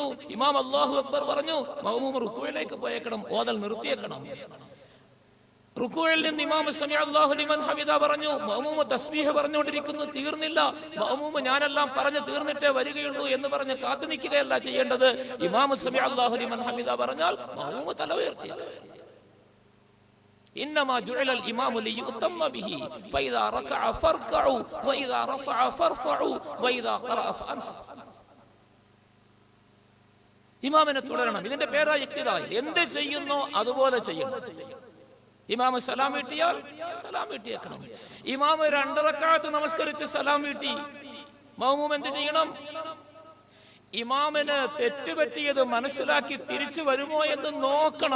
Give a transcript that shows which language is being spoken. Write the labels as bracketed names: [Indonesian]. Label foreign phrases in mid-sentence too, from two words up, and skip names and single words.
[Malayalam] ഇമാം [Arabic] الله أكبر [Malayalam] പറഞ്ഞു, മഅ്മൂം റുക്കുവിലേക്ക് പോയേക്കണം, ഓതൽ നിർത്തിയേക്കണം. റുക്കുവിൽ നിന്ന് ഇമാം [Arabic] سمع الله لمن حمده [Malayalam] പറഞ്ഞു, മഅ്മൂം തസ്ബീഹ് പറഞ്ഞുകൊണ്ടിരിക്കുന്നു, തീർന്നില്ല. മഅ്മൂം ഞാനെല്ലാം പറഞ്ഞു തീർന്നിട്ടേ വരികയുള്ളൂ എന്ന് പറഞ്ഞ് കാത്തു നിൽക്കുകയല്ല ചെയ്യേണ്ടത്. ഇമാം [Arabic] سمع الله لمن حمده [Malayalam] പറഞ്ഞാൽ മഅ്മൂം തല ഉയർത്തി. [Arabic] إنما جعل الإمام ليؤتم به فإذا ركع فاركعوا وإذا رفع فارفعوا وإذا قرأ فأنصتوا. [Malayalam] ഇമാമിനെ തുടരണം. ഇതിന്റെ പേരായി ഇഖ്തിദാ. എന്ത് ചെയ്യുന്നോ അതുപോലെ ചെയ്യണം. ഇമാം സലാം വീട്ടിയാൽ സലാം വീട്ടിയേക്കണം. ഇമാം 2 റക്അത്ത് നമസ്കരിച്ച് സലാം വീട്ടി, മഅ്മൂം എന്ത് ചെയ്യണം? ഇമാമിന് തെറ്റുപറ്റിയത് മനസ്സിലാക്കി തിരിച്ചു വരുമോ എന്ന് നോക്കണം.